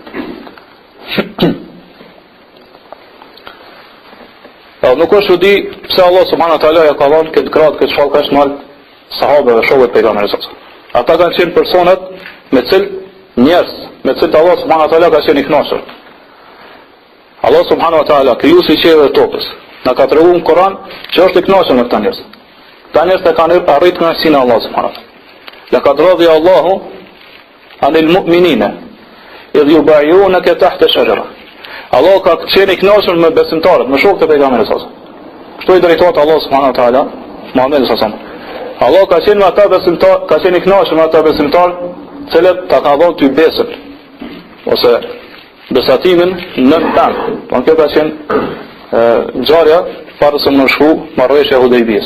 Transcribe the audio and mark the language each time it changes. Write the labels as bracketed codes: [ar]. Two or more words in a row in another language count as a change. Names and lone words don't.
[sq] Nuk është di pse Allah [ar] سبحانه وتعالى [sq] ja ka dhënë këtë gradë, këtë shkallë kaq të madhe sahabëve, shokëve të pejgamberit [ar] صلى الله عليه وسلم. [sq] Ata kanë qenë personat me njerëz, me cilët Allah [ar] سبحانه وتعالى [sq] ka qenë i kënaqur. Allah [ar] سبحانه وتعالى, [sq] krijuesi i qiellit dhe tokës, na ka treguar në Kur'an që është i kënaqur me këta njerëz. Këta njerëz e kanë arritur kënaqësinë e Allahut [ar] سبحانه وتعالى. لقد رضي الله عن المؤمنين إذ يبايعونك تحت الشجرة. [sq] Allah ka qenë i kënaqur me besimtarët, me shokët e pejgamberit [ar] صلى الله عليه وسلم. [sq] Kështu i drejtohet Allah [ar] سبحانه وتعالى [sq] Muhamedit [ar] صلى الله عليه وسلم. [sq] Allah ka qenë me ata besimtar, ka qenë i kënaqur me ata besimtarë, cilët ta ka dhënë ty besën ose besatimin në tan. Kjo ka qenë ngjarja para se më shku marrëveshja e Hudejbijës.